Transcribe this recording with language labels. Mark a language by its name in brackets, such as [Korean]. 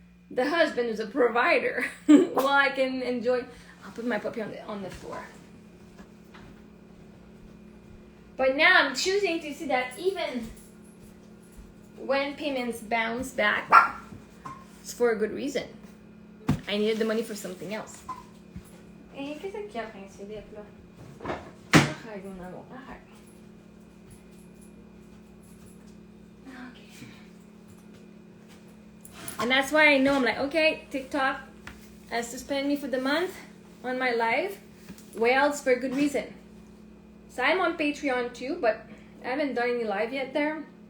[English] The husband is a provider while I can enjoy. I'll put my puppy on the floor. But now I'm choosing to see that even when payments bounce back, it's for a good reason. I needed the money for something else. [French] Eh, qu'est-ce qu'il y a principe là? Arrête, mon amour, arrête. [English] Okay. And that's why I know I'm like, okay, TikTok, has suspended me for the month on my live. Well, it's for a good reason. So I'm on Patreon too, but I haven't done any live yet there.